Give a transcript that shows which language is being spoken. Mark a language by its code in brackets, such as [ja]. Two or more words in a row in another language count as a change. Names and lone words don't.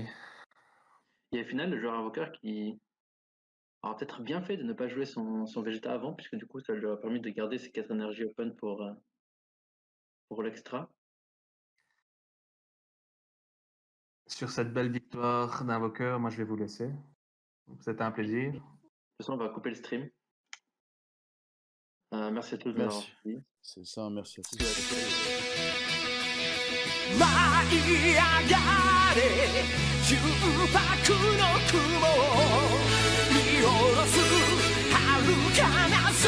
[fr] Et au final, le joueur invoqueur qui aura peut-être bien fait de ne pas jouer son Vegeta avant, puisque du coup, ça lui aura permis de garder ses 4 énergies open pour l'extra. Sur cette belle victoire d'invoqueur, moi je vais vous laisser. C'était un plaisir. De toute façon, on va couper le stream. Merci à tous de l'avoir Merci. suivi. C'est ça, merci à tous. [ja] 舞い上がれ重薄の雲を見下ろす遥かな